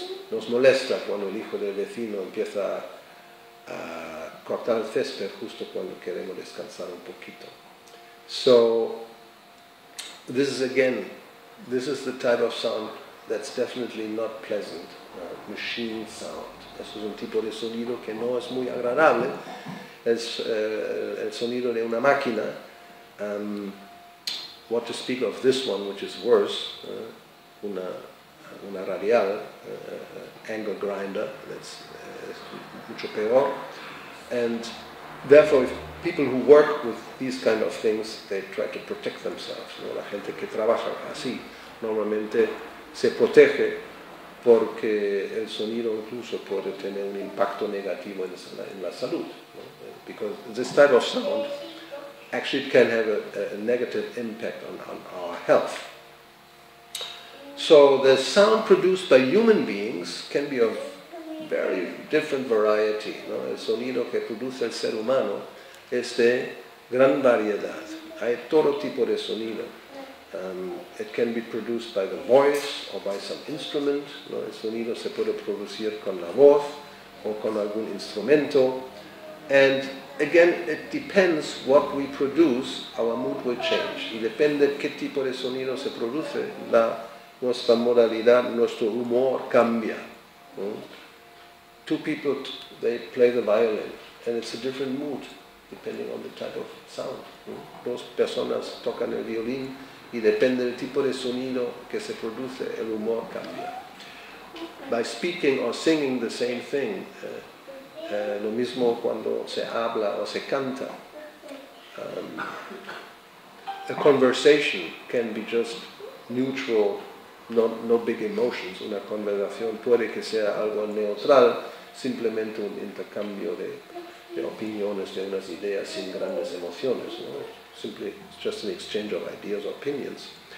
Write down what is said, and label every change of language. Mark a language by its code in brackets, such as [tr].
[es] Nos molesta cuando el hijo del vecino empieza a cortar el césped justo cuando queremos descansar un poquito. [en] So, this is the type of sound that's definitely not pleasant, machine sound. [es] Eso es un tipo de sonido que no es muy agradable. Es el sonido de una máquina. [en] What to speak of this one, which is worse, [es] una radial, [en] angle grinder, that's [es] mucho peor. [en] And therefore, if people who work with these kind of things, they try to protect themselves, [es] ¿no? La gente que trabaja así normalmente se protege porque el sonido incluso puede tener un impacto negativo en la salud, ¿no? [en] Because this type of sound actually can have a negative impact on our health. So the sound produced by human beings can be of very different variety, ¿no? [es] El sonido que produce el ser humano es de gran variedad. Hay todo tipo de sonido. [en] It can be produced by the voice or by some instrument, ¿no? [es] El sonido se puede producir con la voz o con algún instrumento. [en] And again, it depends what we produce, our mood will change. [es] Y depende qué tipo de sonido se produce, nuestra modalidad, nuestro humor cambia, ¿no? [en] Two people, they play the violin, and it's a different mood, depending on the type of sound, ¿no? [es] Dos personas tocan el violín, y depende del tipo de sonido que se produce, el humor cambia. [en] By speaking or singing the same thing, [es] lo mismo cuando se habla o se canta. [en] A conversation can be just neutral, no big emotions. [es] Una conversación puede que sea algo neutral, simplemente un intercambio de opiniones, de unas ideas sin grandes emociones, ¿no? [en] Simply, it's just an exchange of ideas or opinions.